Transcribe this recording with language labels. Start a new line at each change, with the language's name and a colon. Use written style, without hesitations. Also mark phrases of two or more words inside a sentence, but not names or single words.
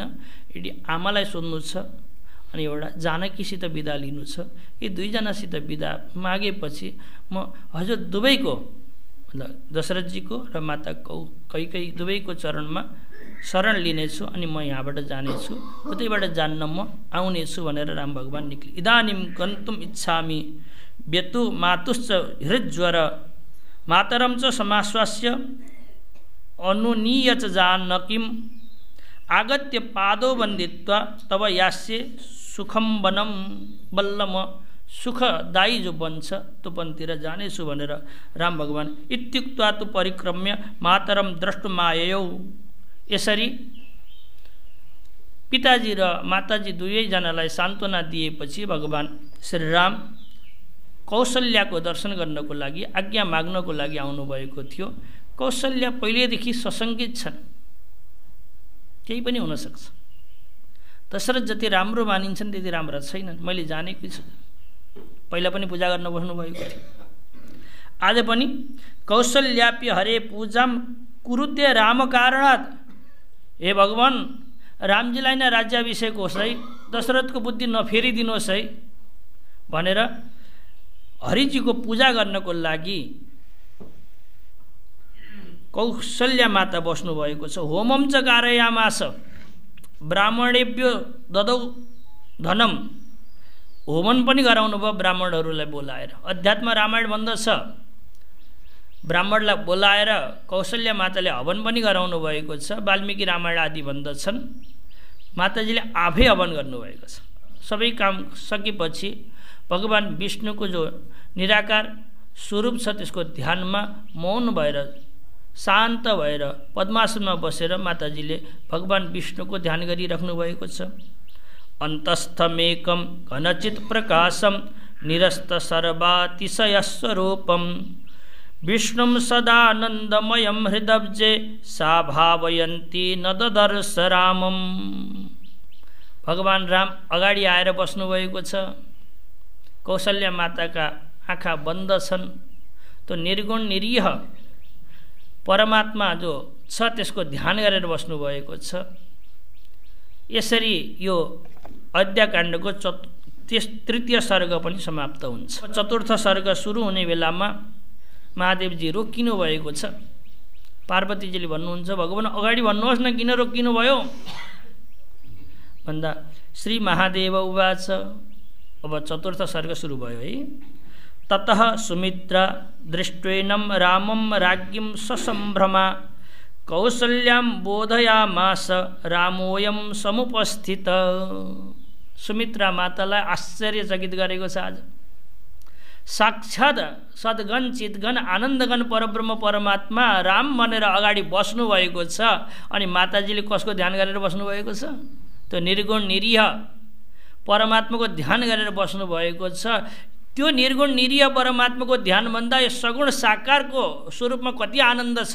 Nepali: यदि आमालाई सोध्नु छ अनि एउटा जानकीसित बिदा लिनु छ, यी 2 जनासित बिदा मागेपछि म हजुर दुवैको, मतलब दशरथजीको र माता कैकेयी दुवैको चरणमा शरण लिनेछु अनि म यहाँबाट जानेछु, उतैबाट जान्न म आउनेछु भनेर राम भगवान निक्ले।
Sanskrit: इदानीम गन्तुम इच्छामि व्यतु मातुश्च हृज्वर मातरम च समाश्वास्य अनुनीय च जानकीम आगत्य पादो वन्दित्वा तब यास्ये सुखम वनम,
Nepali: बल्ल म सुखदायी जो बन्छ त्यो वनतिर जानेछु भनेर राम भगवान
Sanskrit: इत्युक्त्वा तु परिक्रम्य मातरम द्रष्टुमाययौ।
Nepali: यसरी पिताजी र माताजी दुवैजनालाई सान्त्वना दिएपछि भगवान श्रीराम कौशल्याको दर्शन गर्नको लागि आज्ञा माग्नको लागि आउनुभएको थियो। कौशल्या पहिलेदेखि सशङ्कित छन्, केही पनि हुनसक्छ। दशरथ जति राम्रो मानिन्छन् त्यति राम्रा छैनन्, मैले जानेकै छु। पहिला पनि पूजा गर्न बस्नुभएको थियो, आज पनि
Sanskrit: कौशल्याप्य हरे पूजाम कुरुते राम कारणात्।
Nepali: हे भगवान, रामजीलाई नै राज्याभिषेक होस् है, दशरथको बुद्धि नफेरिदिनुहोस् है भनेर हरिजीको पूजा गर्नको लागि कौशल्या माता बस्नुभएको छ।
Sanskrit: होमम च कारयामास ब्राह्मणेभ्यो ददौ धनम।
Nepali: होमन पनि गराउनु भयो ब्राह्मणहरूलाई बोलाएर। अध्यात्म रामायण भन्दछ, ब्राह्मणलाई बोलाएर कौशल्या माताले हवन पनि गराउनु भएको छ। वाल्मीकि रामायण आदि भन्दछन् माताजीले आफै हवन गर्नुभएको छ। सबै काम सकेपछि भगवान विष्णुको जो निराकार स्वरूप छ त्यसको ध्यानमा मौन भएर शान्त भएर पद्मासनमा बसेर माताजीले भगवान विष्णुको ध्यान गरिराख्नु भएको छ।
Sanskrit: अन्तस्थमेकं घनचित् प्रकाशं निरस्त सर्वातिशयस्वरूपं विष्णुं सदानन्दमयं हृदब्जे सा भावयन्ती न ददर्श रामम।
Nepali: भगवान राम अगाडि आएर बस्नुभएको छ। कौशल्या माताका आँखा बन्द छन्। त्यो निर्गुण निरीह परमात्मा जो छ त्यसको ध्यान गरेर बस्नुभएको छ। यसरी यो अयोध्याकाण्डको तृतीय सर्ग पनि समाप्त हुन्छ। चतुर्थ सर्ग सुरु हुने बेलामा महादेवजी रोकिनु भएको छ। पार्वतीजीले भन्नुहुन्छ भगवान अगाडि भन्नुहोस् न, किन रोकिनु भयो भन्दा श्री महादेव उवाच। अब चतुर्थ सर्ग सुरु भयो है।
Sanskrit: ततः सुमित्रा दृष्ट्वेनं रामं राज्ञीं ससम्भ्रमा कौसल्यां बोधयामास रामोऽयं समुपस्थित।
Nepali: सुमित्रा मातालाई आश्चर्यचकित गरेको छ आज। साक्षात् सद्गण चितगण आनन्दगण परब्रह्म परमात्मा राम भनेर अगाडि बस्नुभएको छ। अनि माताजीले कसको ध्यान गरेर बस्नुभएको छ? त्यो निर्गुण निरीह परमात्माको ध्यान गरेर बस्नुभएको छ। त्यो निर्गुण निरीह परमात्माको ध्यानभन्दा यो सगुण साकारको स्वरूपमा कति आनन्द छ।